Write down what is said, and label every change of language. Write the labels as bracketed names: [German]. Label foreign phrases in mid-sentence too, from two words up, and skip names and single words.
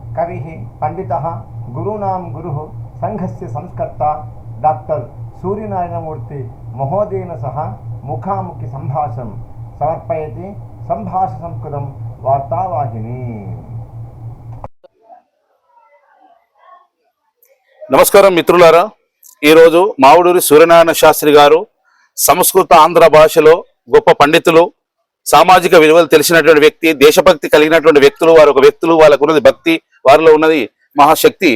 [Sanskrit] कविः पंडितः गुरूणां गुरुः संघस्य संस्कर्ता डॉक्टर सूर्यनारायणमूर्ति महोदयेन सह मुखामुखि संभाषणं समर्पयति संभाषण संस्कृतं वार्तावाहिनी। [Telugu] నమస్కారం మిత్రులారా, ఈరోజు మావుడూరి సూర్యనారాయణ శాస్త్రి గారు సంస్కృత ఆంధ్ర భాషలో గొప్ప పండితులు, సామాజిక విలువలు తెలిసినటువంటి వ్యక్తి, దేశభక్తి కలిగినటువంటి వ్యక్తులు. వారు ఒక వ్యక్తులు, వాళ్ళకు ఉన్నది భక్తి, వారిలో ఉన్నది మహాశక్తి.